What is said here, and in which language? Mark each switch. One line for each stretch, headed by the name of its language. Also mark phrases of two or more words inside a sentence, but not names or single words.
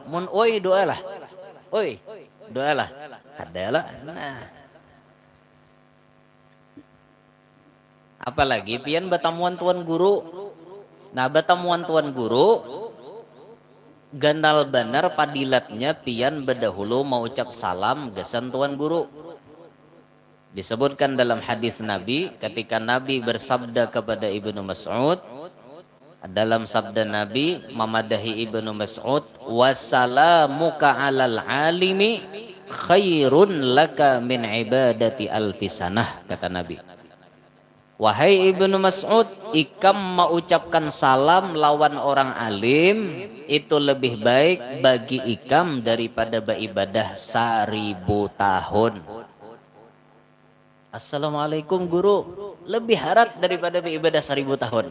Banjar: Mun oi doa lah. Oi, doa lah. Kada lah. Nah. Apalagi pian betamuan tuan guru. Nah, betamuan tuan guru gandal benar padilatnya pian berdahulu mau ucap salam gesan tuan guru. Disebutkan dalam hadis Nabi ketika Nabi bersabda kepada Ibnu Mas'ud, dalam sabda Nabi memadahi Ibnu Mas'ud,
Arabic: وسلامك على العالم خير لك من عبادة ألف سنة,
Banjar: kata Nabi. Wahai Ibnu Mas'ud, ikam mengucapkan salam lawan orang alim itu lebih baik bagi ikam daripada beribadah 1000 tahun. Assalamualaikum guru, lebih harat daripada beribadah 1000 tahun.